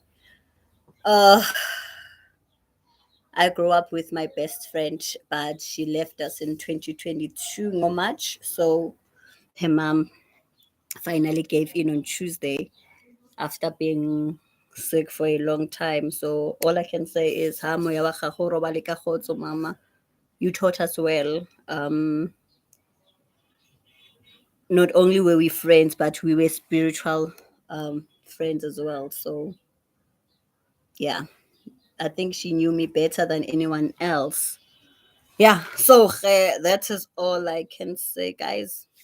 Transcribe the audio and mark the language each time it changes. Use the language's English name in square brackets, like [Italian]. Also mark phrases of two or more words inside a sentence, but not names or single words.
[English] Uh, I grew up with my best friend, but she left us in 2022, no March. So her mom finally gave in on Tuesday after being sick for a long time. So all I can say is, [Tswana] "Ha moya wa gago robale ka kgotso, mama. [English] You taught us well." Not only were we friends, but we were spiritual friends as well. So yeah, I think she knew me better than anyone else. Yeah, so that is all I can say, guys.